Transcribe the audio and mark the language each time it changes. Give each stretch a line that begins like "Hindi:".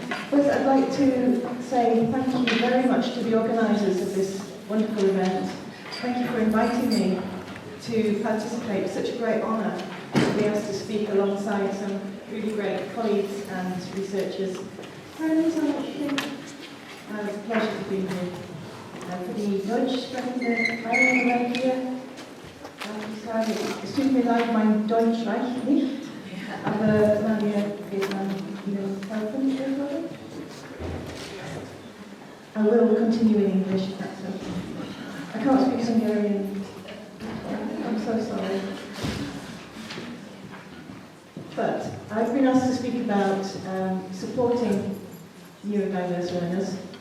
English: First, I'd like to say thank you very much to the organisers of this wonderful event. Thank you for inviting me to participate. It's such a great honour to be asked to speak alongside some really great colleagues and researchers. Friends, I'm not sure. It's a pleasure to be here. For the
German: Deutsch sprechende Teilnehmer hier, ich sage, es tut mir leid, mein Deutsch reicht nicht, aber Maria wird Ihnen helfen,
English: everybody. I will continue in English if that's okay. I can't speak Hungarian. I'm so sorry. But I've been asked to speak about supporting neurodiverse learners.